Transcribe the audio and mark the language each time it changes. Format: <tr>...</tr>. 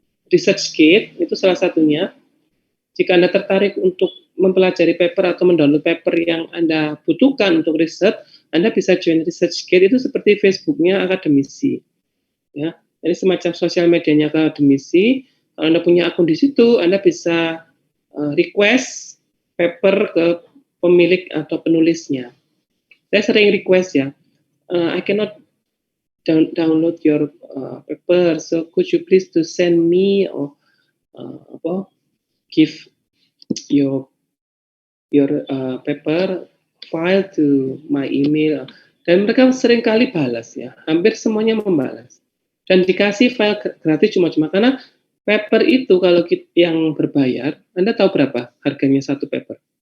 <id>ResearchGate itu salah satunya. Jika Anda tertarik untuk mempelajari paper atau mendownload paper yang Anda butuhkan untuk riset, Anda bisa join ResearchGate. Itu seperti Facebooknya akademisi. Ya, jadi semacam sosial medianya akademisi. Kalau Anda punya akun di situ, Anda bisa request paper ke pemilik atau penulisnya. Saya sering request ya,</id> <en>I cannot download your paper, so could you please to send me or give your paper file to my email.</en> <id>Dan mereka seringkali balas ya, hampir semuanya membalas. Dan dikasih file gratis cuma-cuma, karena paper itu kalau yang berbayar, Anda tahu berapa harganya satu paper?</id>